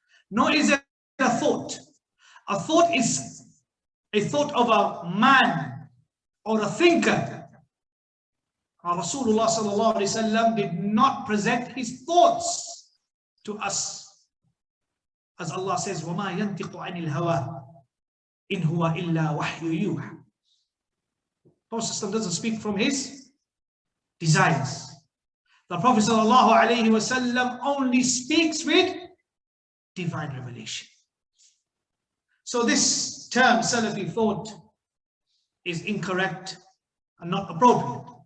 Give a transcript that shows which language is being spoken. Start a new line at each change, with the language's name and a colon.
English: Nor is it a thought. A thought is a thought of a man or a thinker. Rasulullah sallallahu alaihi wasallam did not present his thoughts to us. As Allah says,
Arabic: وَمَا يَنْتِقُ عَنِ الْهَوَىٰ إِنْ هُوَ إِلَّا وَحْيُ يُوحَىٰ.
English: Prophet doesn't speak from his desires. The Prophet sallallahu alaihi wasallam only speaks with divine revelation. So this term Salafi thought is incorrect and not appropriate.